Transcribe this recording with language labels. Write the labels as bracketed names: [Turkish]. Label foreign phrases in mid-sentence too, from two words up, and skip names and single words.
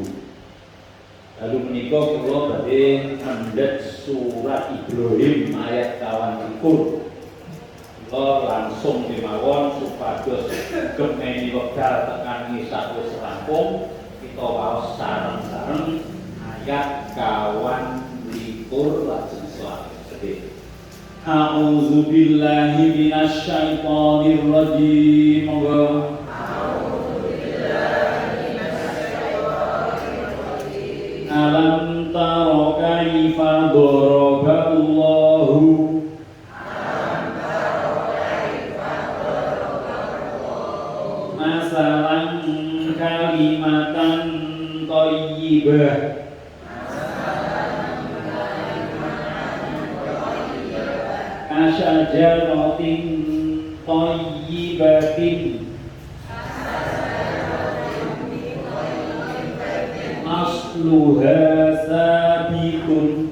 [Javanese] Lalu menika kula badhe mendhet surat Ibrahim ayat 21. Kula langsung mawon supados gemeni wekdal tekan nisa wis rampung kita waos sareng-sareng ayat 21 lajeng selawat. [Arabic] أعوذ بالله من الشيطان الرجيم. ألم تر كيف ضرب الله مثلا كلمة طيبة كشجرة طيبة أصلها ثابت